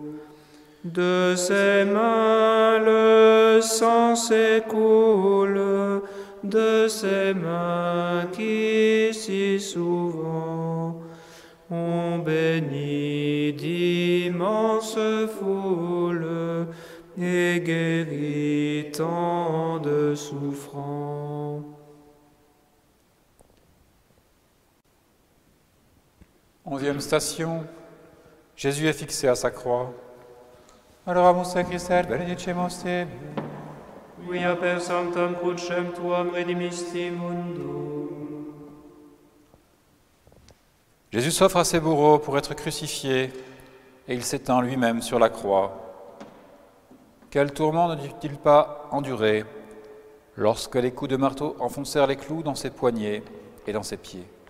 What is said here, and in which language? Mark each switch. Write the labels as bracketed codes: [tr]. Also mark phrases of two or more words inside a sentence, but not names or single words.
[fr] De ses mains le sang s'écoule, de ses mains qui si souvent ont béni d'immenses foules et guéri tant de souffrants. Onzième station, Jésus est fixé à sa croix. [la] Adoramus te Christe, benedicemos te. Quia per sanctam crucem tuam redimisti mundum. [fr] Jésus s'offre à ses bourreaux pour être crucifié et il s'étend lui-même sur la croix. Quel tourment ne dut-il pas endurer lorsque les coups de marteau enfoncèrent les clous dans ses poignets et dans ses pieds.